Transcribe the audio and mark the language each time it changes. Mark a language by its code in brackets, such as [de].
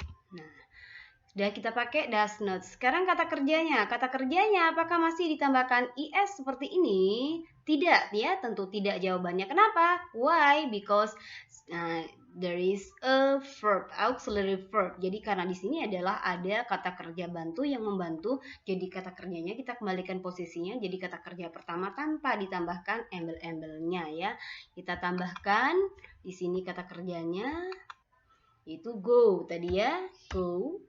[id] Nah, Sudah kita pakai does not. Sekarang kata kerjanya. Kata kerjanya apakah masih ditambahkan is seperti ini? Tidak ya, tentu tidak jawabannya. Kenapa? [en] Why? Because there is a verb, auxiliary verb. [id] Jadi karena di sini adalah ada kata kerja bantu yang membantu. Jadi kata kerjanya kita kembalikan posisinya. Jadi kata kerja pertama tanpa ditambahkan embel-embelnya ya. Kita tambahkan di sini kata kerjanya itu go tadi ya, go.